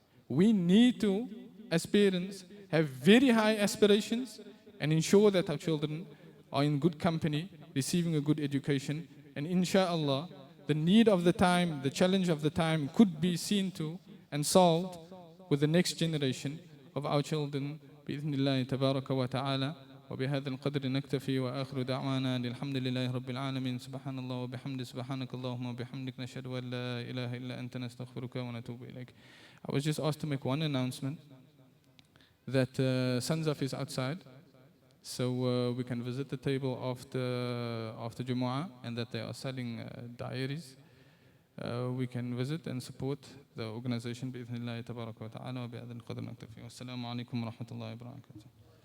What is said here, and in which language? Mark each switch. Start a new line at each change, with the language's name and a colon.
English: We need to, as parents, have very high aspirations and ensure that our children are in good company, receiving a good education, and insha'Allah, the need of the time, the challenge of the time could be seen to and solved with the next generation of our children.
Arabic: بإذن الله تبارك وتعالى وبهذا القدر نكتفي وآخر دعوانا الحمد لله رب العالمين سبحان الله وبحمده سبحانك اللهم وبحمدك نشهد أن لا إله إلا أنت نستغفرك ونتوب إليك.
English: I was just asked to make one announcement that Sanzaf is outside, so we can visit the table after Jumu'ah, and that they are selling diaries. We can visit and support the organization
Arabic: بإذن الله تبارك وتعالى وبهذا القدر نكتفي. والسلام عليكم ورحمة الله وبركاته.